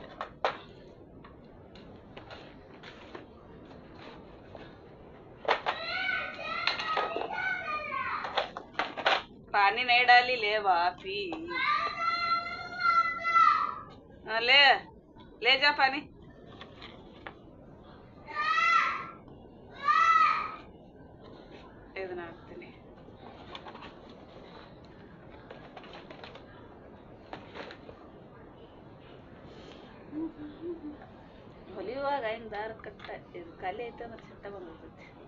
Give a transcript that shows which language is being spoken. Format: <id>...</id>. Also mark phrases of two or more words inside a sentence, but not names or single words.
<hi>पानी नहीं डाली ले बापी। ले जा पानी।</hi> <kn>ಇದನ್ನ ಹಾಕ್ತೀನಿ. ಹೊಲಿಯುವಾಗ ಹಿಂಗೆ ದಾರ ಕಟ್ಟ ಇದು ಖಾಲಿ ಐತೆ ಅಂದ್ರೆ ಸಿಟ್ಟ ಬಂದ್ಬಿಡ್ತೈತಿ.</kn>